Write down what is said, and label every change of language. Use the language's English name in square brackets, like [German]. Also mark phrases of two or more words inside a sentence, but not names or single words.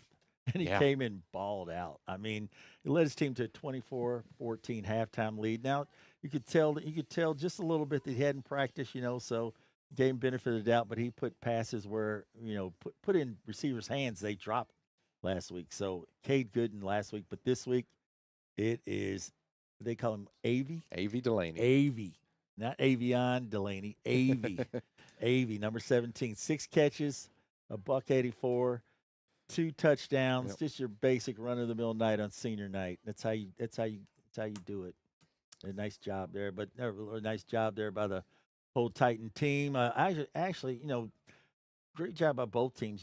[English] And he came in balled out. I mean, he led his team to a 24-14 halftime lead. Now, you could tell just a little bit that he hadn't practiced, you know, so gave him benefit of the doubt, but he put passes where, you know, put in receivers' hands they dropped last week. So Cade Gooden last week, but this week it is, they call him Avy. Avy Delaney. Avy. Not Avion Delaney. Avy. Avy, number 17. 6 catches, $184. 2 touchdowns, just your basic run-of-the-mill night on senior night. That's how you do it. A nice job there, but a nice job there by the whole Titan team. Actually, you know, great job by both teams.